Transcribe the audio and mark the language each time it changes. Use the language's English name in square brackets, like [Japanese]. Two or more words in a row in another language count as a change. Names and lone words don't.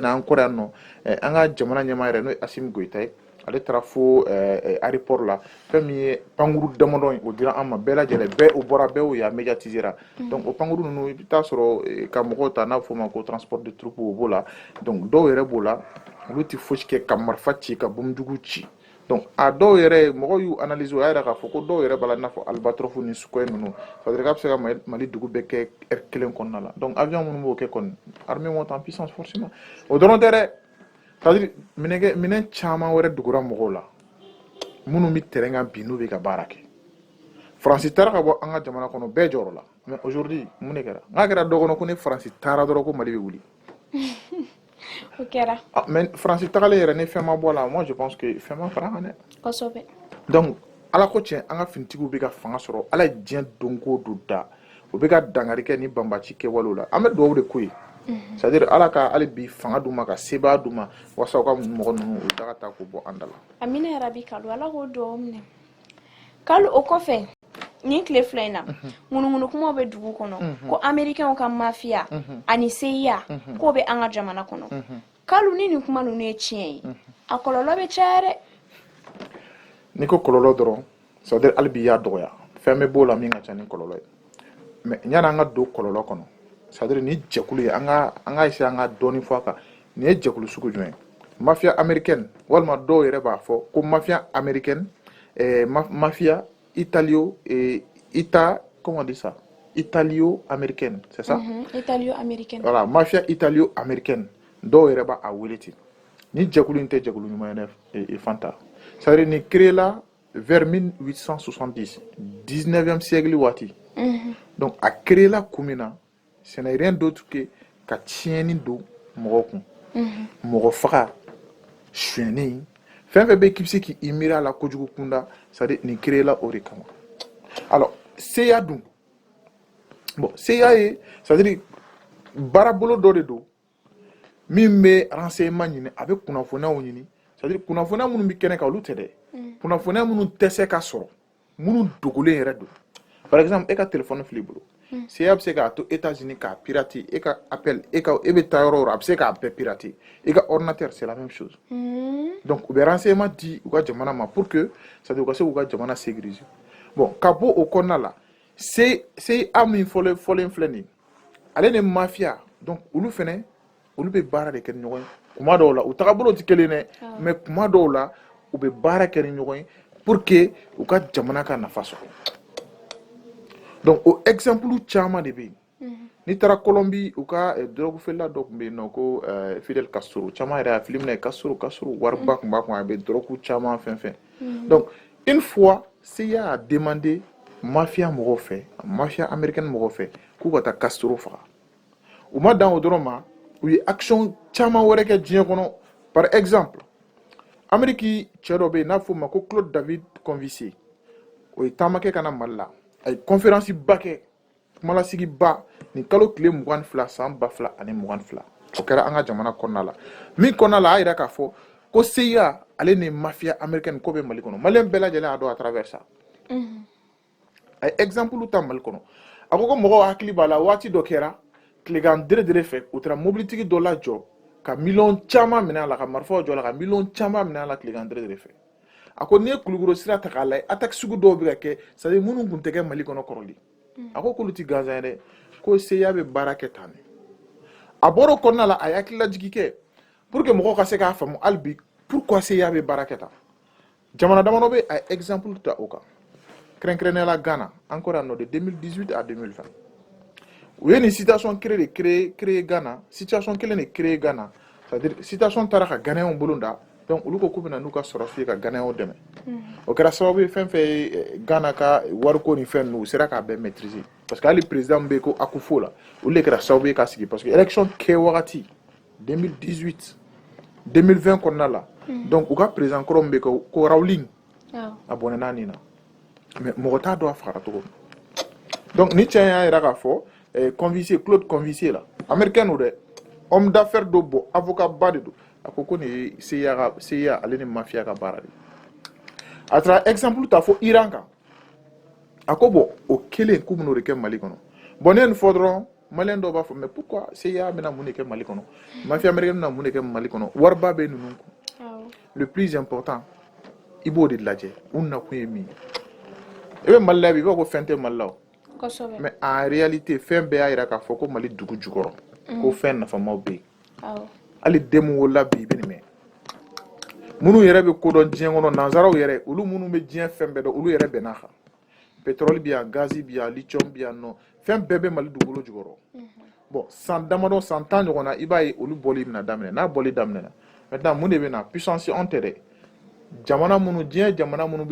[Bambara] na an kɔrɔ yan nɔ an ka jamana ɲɛmaa yɛrɛ n'o ye Asimi Goïta ye ale taara fo aéroport la fɛn min ye pankuru damadɔ ye o dira an ma bɛɛ lajɛlen bɛɛ o bɔra bɛɛ o y'a médiatisera donc o pankuru ninnu i bɛ taa sɔrɔ ka mɔgɔw ta n'a fɔ o ma ko [French] transport de troupe [Bambara] o b'o la donc dɔw yɛrɛ b'o la olu tɛ fosi kɛ ka marifa ci ka bomjugu ci donc a dɔw yɛrɛ mɔgɔw y'u analyser o y'a yira k'a fɔ ko dɔw yɛrɛ b'a la i n'a fɔ Albatros ni Sukhoi ninnu [French] c'est à dire [Bambara] k'a bɛ se ka Mali dugu bɛɛ kɛ heure kelen kɔnɔna la [French] donc avion [Bambara] minnu b'o kɛ kɔni [French] armée monte en puissance forcément [Bambara] o dɔrɔn tɛ dɛ [French] c'est à dire [Bambara] minɛn caman wɛrɛ dugura mɔgɔw la minnu bɛ terrain kan bi n'u bɛ ka baara kɛ Faransi taara ka bɔ an ka jamana kɔnɔ bɛɛ jɔrɔ la [French] mais aujourd'hui [Bambara] mun de kɛra n'a kɛra dɔ kɔnɔ ko ni Faransi taara dɔrɔn ko Mali bɛ wuli o kɛra mais Faransi tagalen yɛrɛ ni fɛn ma bɔ la [French] moi je pense que [Bambara] fɛn ma fara kan dɛ kosɛbɛ donc ala ko tiɲɛ an ka finitigiw bɛ ka fanga sɔrɔ ala ye diɲɛ don o don da u bɛ ka dangari kɛ ni banbaci kɛwalew la an bɛ dugawu de k'u ye [French] c'est à dire [Bambara] ala ka hali bi fanga d'u ma ka sebaya d'u ma walasa u ka mɔgɔ ninnu u daga ta k'u bɔ an da la amina yarabi Kalu ala k'o dugawu minɛ Kalu o kɔfɛ nin tile fila in na ŋunuŋunu kumaw bɛ dugu kɔnɔ ko américains ka mafia ani CIA k'o bɛ an ka jamana kɔnɔ Kalu ni nin kuma ninnu ye tiɲɛ ye a kɔlɔlɔ bɛ caya dɛ n'i ko kɔlɔlɔ dɔrɔn [French] c'est à dire [Bambara] hali bi i y'a dɔgɔya fɛn bɛ b'o la min ka ca ni kɔlɔlɔ ye mais yanni an ka don kɔlɔlɔ kɔnɔ [French] c'est à dire [Bambara] ni jɛkulu ye an ka essayer an ka dɔɔni fɔ a kan nin ye jɛkulu sugu jumɛn ye [French] mafia américaine [Bambara] walima dɔw yɛrɛ b'a fɔ ko [French] mafia américaine mafia comment on dit ça italio-américaine c'est ça [Bambara] italio-américaine [French] voilà mafia italio-américaine [Bambara] dɔw yɛrɛ b'a wele ten ni jɛkulu in tɛ jɛkulu ɲuman ye dɛ Fanta [French] c'est à dire [Bambara] nin créé la [French] vers 1870 19e siècle [Bambara] waati donc a créé la kun min na [French] ce n'est rien d'autre que [Bambara] ka tiɲɛni don mɔgɔw kun mɔgɔ faga suɲɛni fɛn fɛn bɛ k'i bɛ se k'i miiri a la kojugu kunda [French] c'est à dire [Bambara] nin créé la o de kama alors CIA dun bon CIA ye [French] c'est à dire [Bambara] baarabolo dɔ de don min bɛ renseignement ɲini a bɛ kunnafoniyaw ɲini [French] c'est à dire [Bambara] kunnafoniya minnu bɛ kɛnɛ kan olu tɛ dɛ kunnafoniya minnu tɛ se ka sɔrɔ minnu dogolen yɛrɛ don [French] par exemple [Bambara] e ka téléphone filɛ i bolo CIA bɛ se k'a to États-Unis k'a pirater e ka appel e bɛ taa yɔrɔ o yɔrɔ a bɛ se k'a bɛɛ pirater e ka [French] ordinateur c'est la même chose donc [Bambara] u bɛ renseignement di u ka jamana ma [French] pour que c'est à dire [Bambara] u ka se k'u ka jamana [French] sécuriser bon [Bambara] ka bɔ o kɔnɔna la CA min fɔlen filɛ nin ye ale ni mafia donc olu fɛnɛ olu bɛ baara de kɛ ni ɲɔgɔn ye kuma dɔw la u tagabolo tɛ kelen dɛ mais kuma dɔw la u bɛ baara kɛ ni ɲɔgɔn ye [French] pour que [Bambara] u ka jamana ka nafa sɔrɔ donc o exemple caman de bɛ yen n'i taara Colombie u ka drogue feerela dɔ tun bɛ yen nɔ ko Fidel Castro caman yɛrɛ y'a fili minɛ Castro wariba tun b'a kun a bɛ drogue caman fɛn [French] donc une fois CIA a demandé mafia [Bambara] mɔgɔw fɛ [French] mafia américaine [Bambara] mɔgɔw fɛ k'u ka taa Castro faga u ma dan o dɔrɔn ma u ye action caman wɛrɛ kɛ diɲɛ kɔnɔ [French] par exemple [Bambara] Amérique cɛ dɔ bɛ yen n'a fɔ o ma ko Claude David Convivier o ye taama kɛ ka na Mali la a ye conférence ba kɛ kumalasigi ba nin kalo tile 22 san 2022 o kɛra an ka jamana kɔnɔna la min kɔnɔna la a yira k'a fɔ ko CIA ale ni [French] mafia américaine [Bambara] ko bɛ Mali kɔnɔ maliyɛn bɛɛ lajɛlen y'a dɔn [French] à travers ça [Bambara] a ye exemple ta Mali kɔnɔ a ko mɔgɔw hakili b'a la waati dɔ kɛra tilegan dere fɛ u taara mobilitigi dɔ lajɔ ka miliyɔn caman minɛ a la ka marifaw jɔ a la ka miliyɔn caman minɛ a la tilegan dere fɛ a ko n'i ye Kulukoro sira ta k'a lajɛ attaque sugu dɔw bɛ ka kɛ [French] c'est à dire [Bambara] minnu tun tɛ kɛ Mali kɔnɔ kɔrɔlen a ko k'olu tɛ gansan ye dɛ ko CIA bɛ baara kɛ tan de a bɔra o kɔnɔna la a ye hakililajigi kɛ [French] pour que [Bambara] mɔgɔw ka se k'a faamu hali bi pourquoi CIA bɛ baara kɛ tan jamana damadɔ bɛ a ye exemple ta o kan kɛrɛnkɛrɛnnenya la Ghana encore yan nɔ [French] de 2018 à 2020 [Bambara] u ye nin [French] situation créer [Bambara] Ghana situation kelen de créer Ghana [French] c'est à dire situation [Bambara] taara ka Ghanéens bolo da donc olu ko k'u bɛna n'u ka sɔrɔsi ye ka Ghanéens dɛmɛ o kɛra sababu ye fɛn fɛn ye Ghana ka wariko ni fɛn ninnu u sera k'a bɛɛ [French] maîtriser parce que [Bambara] hali président min bɛ yen ko Akufo la olu de kɛra sababu ye k'a sigi [French] parce que élection [Bambara] kɛ wagati 2018 2020 kɔnɔna la donc u ka président kɔrɔ min bɛ yen ko Rawling a bɔnɛna nin na mais mɔgɔ t'a dɔn a fagara cogo min donc ni cɛ y'a jira k'a fɔ Claude Convivier la américain don dɛ [French] homme d'affaires [Bambara] dɔ bɔ avocat ba de don a ko nin ye CIA ale ni mafia ka baara de a taara exemple ta fɔ Iran kan a ko bon o kelen k'u bɛn'o de kɛ Mali kɔnɔ bon ne ye nin fɔ dɔrɔn maliyɛn dɔw b'a fɔ [French] mais pourquoi [Bambara] CIA bɛna mun de kɛ Mali kɔnɔ [French] mafia américaine [Bambara] bɛna mun de kɛ Mali kɔnɔ wariba bɛ ninnu kun [French] le plus important [Bambara] i b'o de lajɛ u nakun ye min ye i bɛ Mali la bi i b'a fɔ ko fɛn tɛ Mali la o [French] mais en réalité [Bambara] fɛn bɛɛ y'a jira k'a fɔ ko Mali dugu jukɔrɔ ko fɛn nafamaw bɛ yen hali den min wolola bi i bɛ nin mɛn minnu yɛrɛ bɛ kodɔn diɲɛ kɔnɔ nanzaraw yɛrɛ olu minnu bɛ diɲɛ fɛn bɛɛ dɔn olu yɛrɛ bɛnn'a kan pétrole bɛ yan gaz bɛ yan lithium bɛ yan nɔ fɛn bɛɛ bɛ Mali dugukolo jukɔrɔ bon san damadɔ san 10 ɲɔgɔn na i b'a ye olu bɔli bɛna daminɛ n'a bɔli daminɛna maintenant mun de bɛ na puissance anw tɛ dɛ diɲɛ jamana minnu bɛ